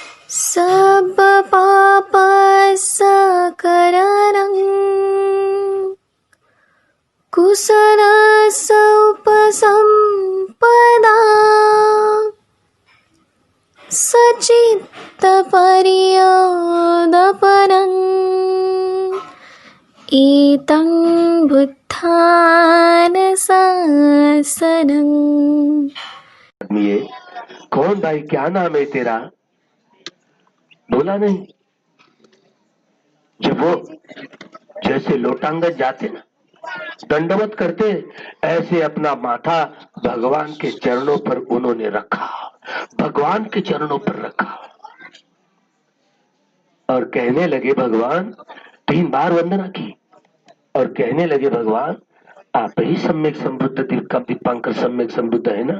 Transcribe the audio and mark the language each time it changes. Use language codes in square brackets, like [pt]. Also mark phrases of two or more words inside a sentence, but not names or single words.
[pi] सब पाप सकरणं कुशल उपसंपदा सचित्त पर्यदपनं एतं बुद्धान शासनं। [hi] ये कौन भाई, क्या नाम है तेरा? बोला नहीं। जब वो जैसे लोटांगन जाते ना, दंडवत करते, ऐसे अपना माथा भगवान के चरणों पर उन्होंने रखा, भगवान के चरणों पर रखा और कहने लगे भगवान, 3 बार वंदना की और कहने लगे भगवान, आप ही सम्यक संबुद्ध दीपांकर सम्यक संबुद्ध है ना?